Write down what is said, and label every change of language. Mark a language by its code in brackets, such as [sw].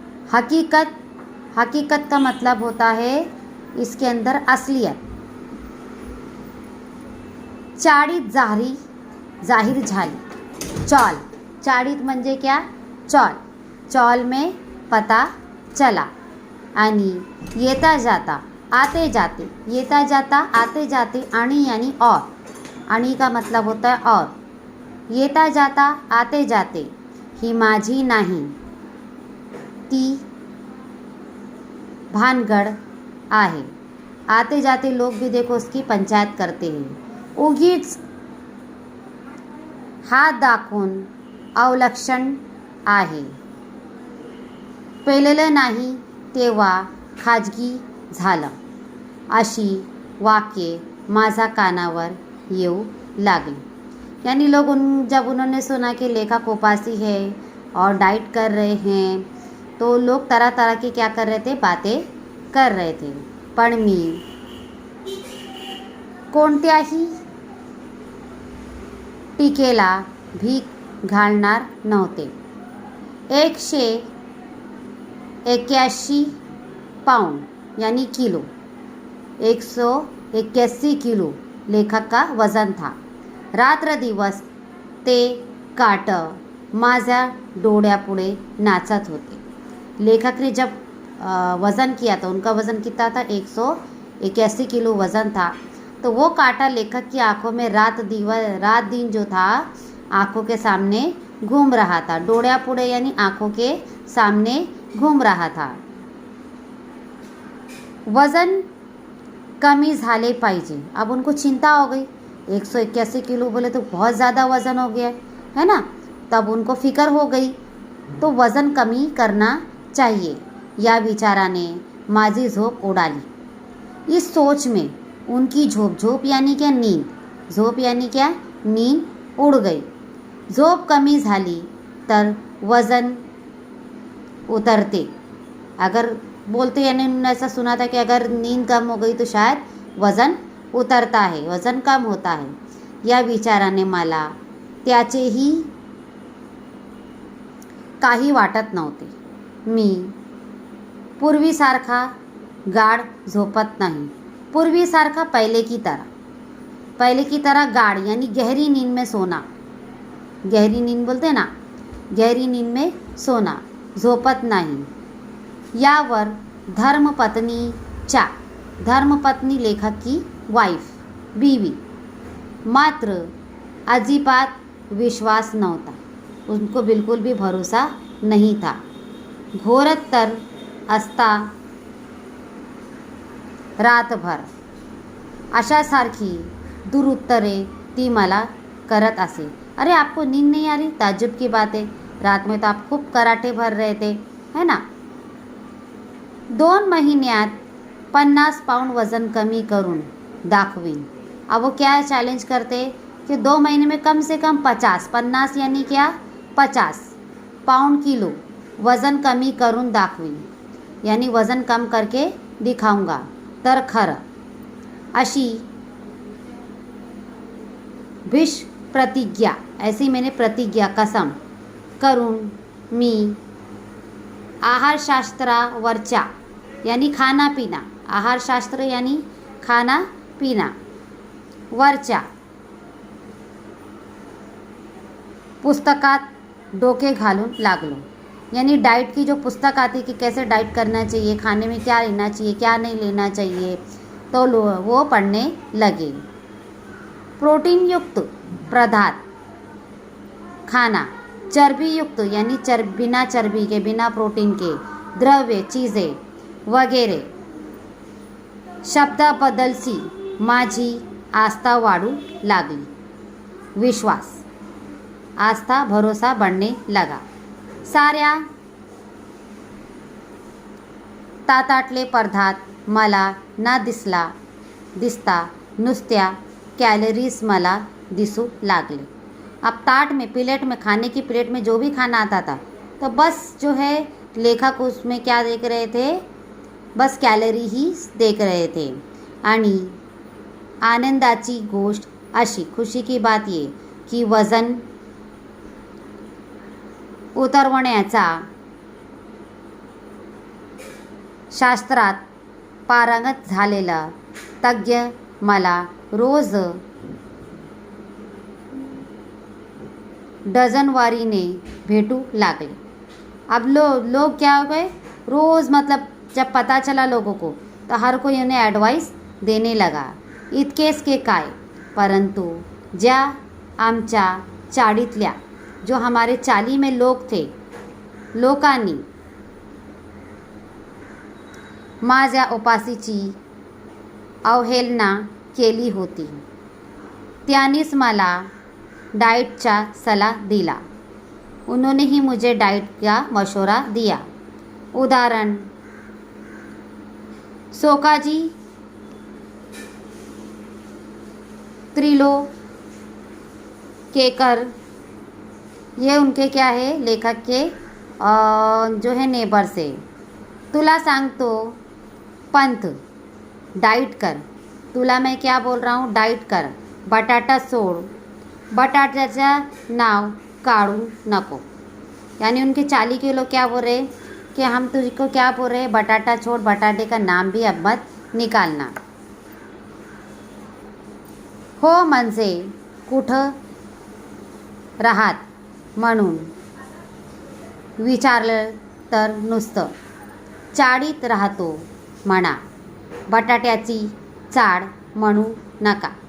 [hi] हकीकत का मतलब होता है इसके अंदर असलियत। [mr] चाळीत जाहीर झाली, चौल, चाळीत म्हणजे क्या? [hi] चौल, चौल में पता चला। [mr] आणि येता जाता [hi] आते जाते, येता जाता आते जाते, आणि यानी और, आणि का मतलब होता है और। [mr] येता जाता आते जाते ही माझी नाही, ती भानगड आहे। [hi] आते जाते लोग भी देखो उसकी पंचायत करते हैं। [mr] उगीच हात दाखवून अवलक्षण आहे, पेलेलं नाही तेव्हा खाजगी झालं, अशी वाक्ये माझा कानावर येऊ लागली। [hi] यानी लोग जब उन्होंने सुना कि लेखक उपासी है और डाइट कर रहे हैं, तो लोग तरह तरह की क्या कर रहे थे, बातें कर रहे थे। [mr] पण मी कोणत्याही टीकेला भीक घालणार नव्हते। [hi] 181 पाउंड यानी किलो, 181 किलो लेखक का वजन था। [mr] रात्र दिवस ते काट माझ्या डोळ्यापुढे नाचत होते। [hi] लेखक ने जब वज़न किया था, उनका वज़न कितना था? 181 किलो वज़न था। तो वो कांटा लेखक की आंखों में रात दिन जो था आंखों के सामने घूम रहा था। डोळ्यापुढे यानी आंखों के सामने घूम रहा था। [mr] वज़न कमी झाले पाहिजे, [hi] अब उनको चिंता हो गई। 181 किलो बोले तो बहुत ज़्यादा वज़न हो गया है ना, तब उनको फिक्र हो गई, तो वज़न कमी करना चाहिए, [mr] या विचाराने माझी झोप उडाली। [hi] इस सोच में उनकी झोप यानी क्या? नींद, झोप यानी क्या? नींद उड़ गई। [mr] झोप कमी झाली तर वज़न उतरते, [hi] अगर बोलते यानी उन्होंने ऐसा सुना था कि अगर नींद कम हो गई तो शायद वज़न उतरता है, वज़न कम होता है। [mr] या विचाराने मला त्याचेही काही वाटत नव्हते। मी पूर्वीसारखा गाढ झोपत नाही, [hi] पूर्वीसारखा पहले की तरह गाढ यानी गहरी नींद में सोना, गहरी नींद बोलते ना, गहरी नींद में सोना, झोपत नाही। यावर धर्मपत्नी लेखक की वाइफ, बीवी, [mr] मात्र अजिबात विश्वास नव्हता, [hi] उनको बिल्कुल भी भरोसा नहीं था। [mr] घोरतर असता रातभर अशासारखी दुरुत्तरे ती मला करत असे. [hi] अरे आपको नींद नहीं आ रही? ताज्जुब की बात है, रात में तो आप खूब कराटे भर रहे थे, है ना. [mr] 2 महिन्यात 50 पाउंड वज़न कमी करून दाखवीन. [hi] अब वो क्या चैलेंज करते कि 2 महीने में कम से कम 50 यानी क्या 50 पाउंड किलो [mr] वज़न कमी करून दाखवीन, [hi] यानी वज़न कम करके दिखाऊंगा तर खरं. [mr] अशी विष प्रतिज्ञा, [hi] ऐसी मैंने प्रतिज्ञा कसम [mr] करून मी आहारशास्त्रावरच्या यानी खाना पिना, आहारशास्त्र यानी खाना पिना वरच्या पुस्तकात डोके घालून लागलो. [hi] यानी डाइट की जो पुस्तक आती कि कैसे डाइट करना चाहिए, खाने में क्या लेना चाहिए, क्या नहीं लेना चाहिए, तो वो पढ़ने लगे. [mr] प्रोटीन युक्त पदार्थ खाना, चर्बी युक्त [hi] यानी बिना चर्बी के, बिना प्रोटीन के द्रव्य चीज़ें [mr] वगैरे शब्दाबद्दलची माझी आस्था वाढू लागली. [hi] विश्वास, आस्था, भरोसा बढ़ने लगा. [mr] साऱ्या ताटातले पदार्थ मला ना दिसता नुसत्या कॅलरीज मला दिसू लागले. [hi] अब ताट में, प्लेट में, खाने की प्लेट में जो भी खाना आता था तो बस जो है लेखक उसमें क्या देख रहे थे, बस कॅलरी ही देख रहे थे. [mr] आणि आनंदाची गोष्ट अशी, [hi] खुशी की बात ये की [mr] वजन उतरवण्याचा शास्त्रात पारंगत झालेला तज्ञ मला रोज डझनवारीने भेटू लागले. [hi] अब लोग क्या हो गए, रोज़ मतलब जब पता चला लोगों को तो हर कोई उन्हें एडवाइस देने लगा. [mr] इतकेच के काय, परंतु ज्या आमच्या चाळीतल्या, [hi] जो हमारे चाली में लोग थे, [mr] लोकांनी माझ्या उपाशीची अवहेलना केली होती, त्यांनीच मला डाइटचा सलाह दिला. [hi] उन्होंने ही मुझे डाइट का मशवरा दिया. उदाहरण, सोकाजी त्रिलोकेकर, ये उनके क्या है, लेखक के जो है नेबर से. [mr] तुला सांगतो पंथ, डाइट कर. [hi] तुला मैं क्या बोल रहा हूँ, डाइट कर. [mr] बटाटा सोड, बटाट्याचं नाव काढू नको. [hi] यानी उनके 40 किलो क्या बोल रहे कि हम तुझको क्या बोल रहे, बटाटा छोड़, बटाटे का नाम भी अब मत निकालना. [mr] हो म्हणजे कुठं राहात म्हणून विचारलं तर नुसतं चाळीत राहतो म्हणा, बटाट्याची चाळ म्हणू नका.